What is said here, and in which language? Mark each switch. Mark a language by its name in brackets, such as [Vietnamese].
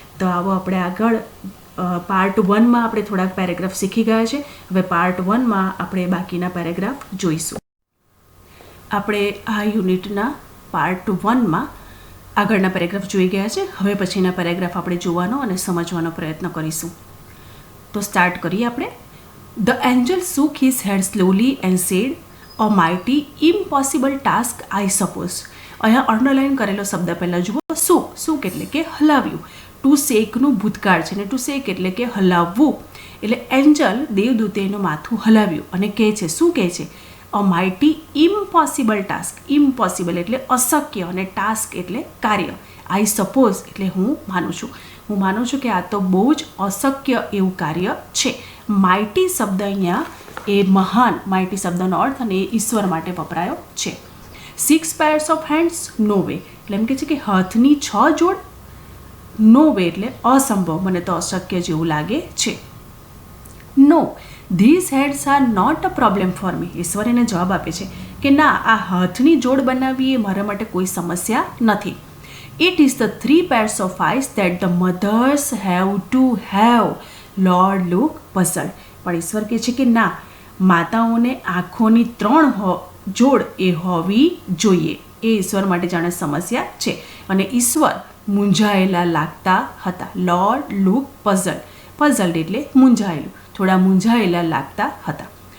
[Gujarati] તો આવો આપણે આગળ પાર્ટ 1માં આપણે થોડાક પેરેગ્રાફ શીખી ગયા છે. હવે પાર્ટ 1માં આપણે બાકીના પેરેગ્રાફ જોઈશું. આપણે આ યુનિટના પાર્ટ 1માં આગળના પેરેગ્રાફ જોઈ ગયા છે. હવે પછીના પેરેગ્રાફ આપણે જોવાનો અને સમજવાનો પ્રયત્ન કરીશું. તો સ્ટાર્ટ કરીએ આપણે. [English] The angel shook his head slowly and said, "A mighty, impossible task, I suppose." [Gujarati] અહીંયા અંડરલાઇન કરેલો શબ્દ પહેલાં જુઓ. સુક એટલે કે હલાવ્યું. ટુ શેકનું ભૂતકાળ છે ને ટુ શેક એટલે કે હલાવવું. એટલે એન્જલ દેવદૂતે એનું માથું હલાવ્યું અને કહે છે, શું કહે છે? [English] A mighty impossible task. [Gujarati] ઇમ્પોસિબલ એટલે અશક્ય અને ટાસ્ક એટલે કાર્ય. આઈ સપોઝ એટલે હું માનું છું કે આ તો બહુ જ અશક્ય એવું કાર્ય છે. માઇટી શબ્દ અહીંયા એ મહાન, માઇટી શબ્દનો અર્થ અને એ ઈશ્વર માટે વપરાયો છે. [English] 6 pairs of hands, no way. [Gujarati] એટલે એમ કહે છે કે હાથની 6 જોડ, નો વે એટલે અસંભવ, મને તો અશક્ય જેવું લાગે છે. [English] No, this heads are not a problem for me. [Gujarati] ઈશ્વર એને જવાબ આપે છે કે ના, આ હાથની જોડ બનાવવી એ મારા માટે કોઈ સમસ્યા નથી. [English] It is the 3 pairs of eyes that the mothers have to have. Lord look puzzled. [Gujarati] પણ ઈશ્વર કહે છે કે ના, માતાઓને આંખોની 3 જોડ એ હોવી જોઈએ. એ ઈશ્વર માટે જાણે સમસ્યા છે અને ઈશ્વર મૂંઝાયેલા લાગતા હતા. [English] Lord look puzzled. [Gujarati] પઝલ્ડ એટલે મૂંઝાયેલું, થોડા મૂંઝાયેલા લાગતા હતા.